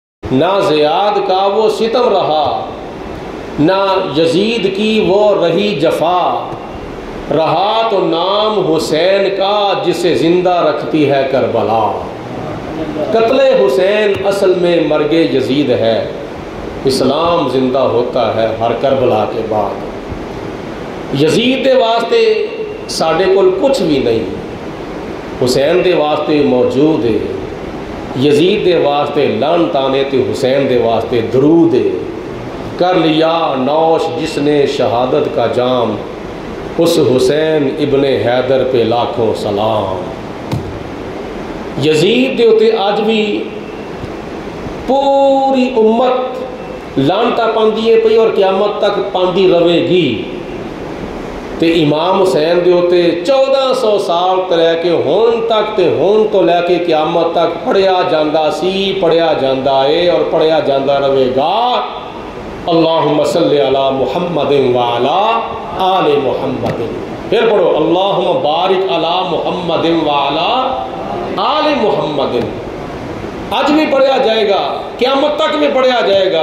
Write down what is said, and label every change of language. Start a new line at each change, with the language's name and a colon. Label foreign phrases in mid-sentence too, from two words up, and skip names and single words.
Urdu: نہ زیاد کا وہ ستم رہا، نہ یزید کی وہ رہی جفا، رہا تو نام حسین کا جسے زندہ رکھتی ہے کربلا۔ قتل حسین اصل میں مرگ یزید ہے، اسلام زندہ ہوتا ہے ہر کربلا کے بعد۔
Punjabi: یزید دے واسطے ساڈے کول کچھ بھی نہیں، حسین دے واسطے موجود ہے۔ یزید دے واسطے لعنت آنے تے حسین دے واسطے درود ہے۔
Urdu: کر لیا نوش جس نے شہادت کا جام، اس حسین ابن حیدر پہ لاکھوں سلام۔
Punjabi: یزید دے اتے اج بھی پوری امت لعنتاں پاندی ہے پئی اور قیامت تک پاندی رہے گی۔ تے امام حسین دے اتے 1400 سال تے لے کے ہون تک تے ہون تو لے کے قیامت تک پڑھیا جاندا سی، پڑھیا جاندا ہے اور پڑھیا جاندا رہے گا۔
Arabic: اللہم صلی علی محمد وعلی آل محمد۔
Urdu: پھر پڑھو
Arabic: اللہم بارک علی محمد وعلی آل محمد۔
Punjabi: آج بھی پڑھیا جائے گا، قیامت تک بھی پڑھیا جائے گا۔